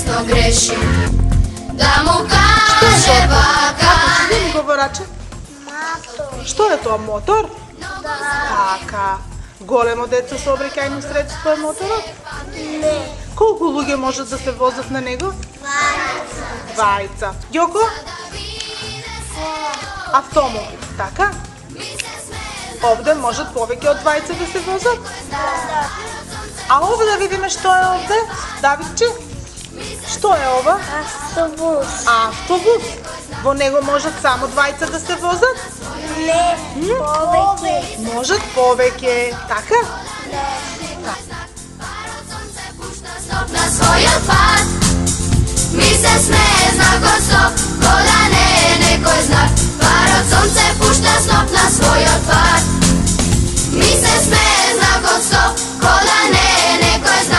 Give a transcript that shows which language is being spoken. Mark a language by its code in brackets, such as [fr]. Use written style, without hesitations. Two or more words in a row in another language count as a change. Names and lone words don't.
[sr] greši, da mu kaže baka. Kako mi govorače? [mk] Што е тоа, мотор? Така. Големо деца сообраќајно средство е моторот? Не. Колку луѓе можат да се возат на него? Двајца. Јоко? Автомобил, така? Овде можат повеќе од двајца да се возат? А овде да видиме што е овде? Давидче? Што е ова? Автобус. Автобус. Во него можат само двајца да се возат? Не. Повеќе. Можат повеќе, така? На свој пад ми се смее знак од стоп, ко да не е некој знак. Пар од сонце пушта сноп на свој отпад. Ми се смее знак од стоп, ко да не е некој знак.